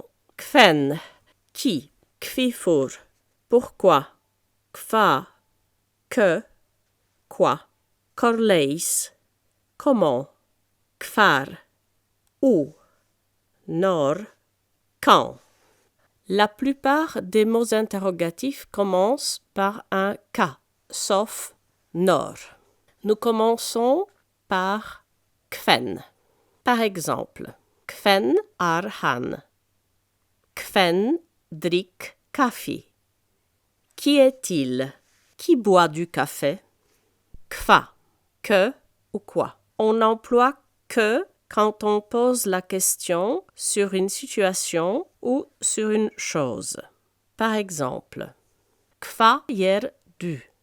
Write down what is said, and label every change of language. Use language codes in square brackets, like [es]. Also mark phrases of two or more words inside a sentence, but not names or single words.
[fr] Kven, qui, kvifor, pourquoi, kva, que, quoi, korleis, comment, kvar, où, når, quand. La plupart des mots interrogatifs commencent par un K, sauf når. Nous commençons par kven. Par exemple, [no] kven han? Kven drikk kaffi? [fr] Qui est-il? Qui boit du café? Kva, que ou quoi. On emploie que quand on pose la question sur une situation ou sur une chose. Par exemple, [no] Kva gjør du?